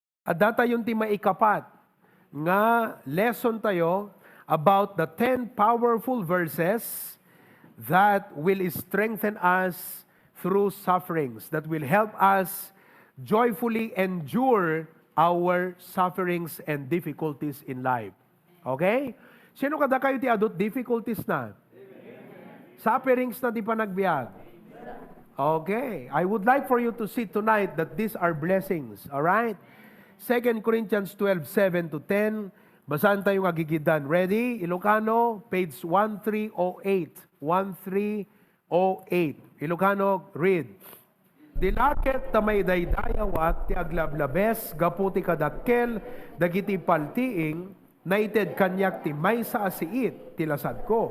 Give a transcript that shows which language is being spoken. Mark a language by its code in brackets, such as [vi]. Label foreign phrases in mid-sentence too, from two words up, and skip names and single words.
[ilo] At data yung ti maikapat nga lesson tayo [en] about the 10 powerful verses that will strengthen us through sufferings, that will help us joyfully endure our sufferings and difficulties in life. [ilo] Okay? Sino kada kayo ti [en] adult difficulties [ilo] na? Sufferings na di pa nagbiag? [en] Okay. I would like for you to see tonight that these are blessings. Alright? 2 Corinthians 12:7-10. [ilo] Basahan tayo nga gigidan. [en] Ready? Ilocano, page 1308. 1308. Ilocano, read. [ilo] Dilaket ta may daydayawat ti aglablabes gaputi kadakkel dagiti paltiing naited kanyak ti maysa asiit ti lasad ko.